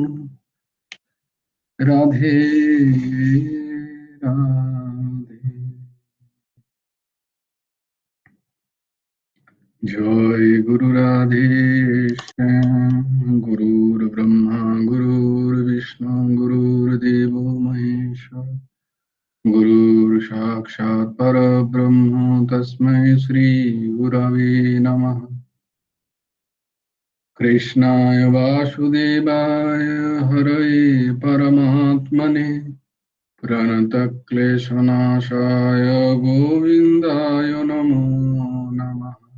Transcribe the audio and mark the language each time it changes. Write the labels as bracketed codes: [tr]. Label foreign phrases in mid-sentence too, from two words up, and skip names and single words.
[sa] রাধে রাধে জয় গুরু রাধে শ্যাম। গুরুর ব্রহ্মা গুরুর বিষ্ণু গুরুর্দেব মহেশ্বর, গুরুর সাক্ষাৎ পরব্রহ্ম তস্मै শ্রী গুরবে নমঃ। কৃষ্ণায় বাসুদেবায় হরয়ে পরমাত্মনে प्रणतक्लेशनाशाय गोविन्दाय नमो नमः।